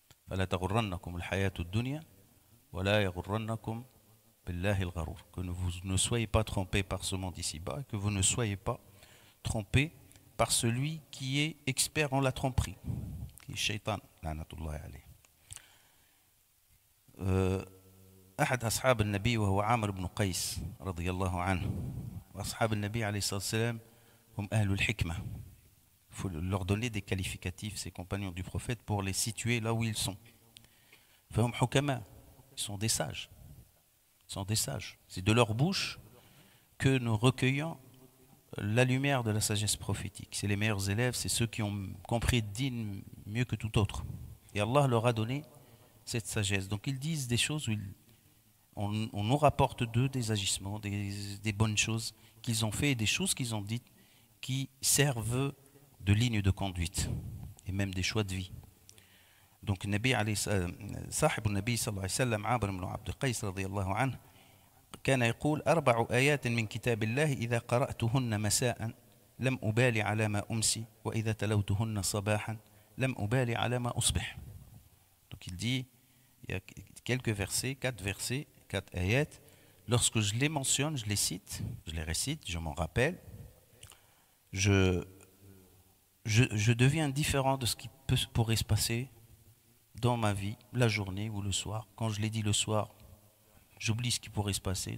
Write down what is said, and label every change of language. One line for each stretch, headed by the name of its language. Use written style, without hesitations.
Arabic: فَلَا تَغُرَّنَّكُمُ الْحَيَاةُ الدُّنْيَا وَلَا يَغُرَّنَّكُمْ بِاللَّهِ الْغَرُورِ.
French: Que vous ne soyez pas trompés par ce monde ici-bas, que vous ne soyez pas trompés par celui qui est expert en la tromperie, qui est shaitan, la'natullahi alayh.
Arabic: أحد أصحاب النبي وهو عامر بن قيس رضي الله عنه. وأصحاب النبي عليه الصلاة والسلام هم أهل الحكمة.
French: Il faut leur donner des qualificatifs, ces compagnons du prophète, pour les situer là où ils sont.
Arabic: فهم حكماء,
French: ils sont des sages. C'est de leur bouche que nous recueillons la lumière de la sagesse prophétique. C'est les meilleurs élèves, c'est ceux qui ont compris le din mieux que tout autre. Et Allah leur a donné cette sagesse. Donc ils disent des choses où on nous rapporte d'eux des agissements, des bonnes choses qu'ils ont fait et des choses qu'ils ont dites qui servent de ligne de conduite et même des choix de vie.
Arabic: Donc صاحب النبي صلى الله عليه وسلم عامر بن عبد القيس رضي الله عنه كان يقول 4 آيات من كتاب الله إذا قرأتهن مساء لم أبالي على ما أمسي وإذا تلوتهن صباحا لم أبالي على ما أصبح.
French: Donc il dit, il y a quelques versets, 4 ayats. Lorsque je les mentionne, je les cite, je les récite, je m'en rappelle, je deviens différent de ce qui pourrait se passer dans ma vie, la journée ou le soir. Quand je l'ai dit le soir, j'oublie ce qui pourrait se passer.